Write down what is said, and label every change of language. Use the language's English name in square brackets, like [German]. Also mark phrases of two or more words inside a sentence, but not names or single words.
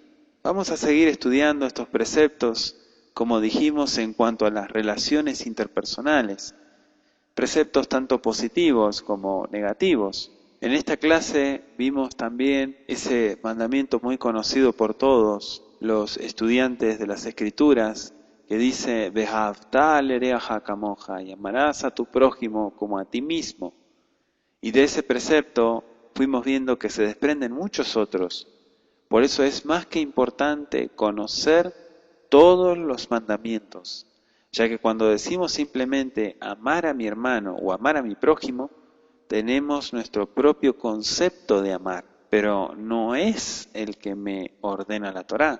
[Spanish] Vamos a seguir estudiando estos preceptos, como dijimos, en cuanto a las relaciones interpersonales. Preceptos tanto positivos como negativos. En esta clase vimos también ese mandamiento muy conocido por todos los estudiantes de las Escrituras, que dice, [Hebrew] ואהבת לרעך כמוך, [Spanish] y amarás a tu prójimo como a ti mismo. Y de ese precepto fuimos viendo que se desprenden muchos otros. Por eso es más que importante conocer todos los mandamientos, ya que cuando decimos simplemente amar a mi hermano o amar a mi prójimo, tenemos nuestro propio concepto de amar, pero no es el que me ordena la Torá.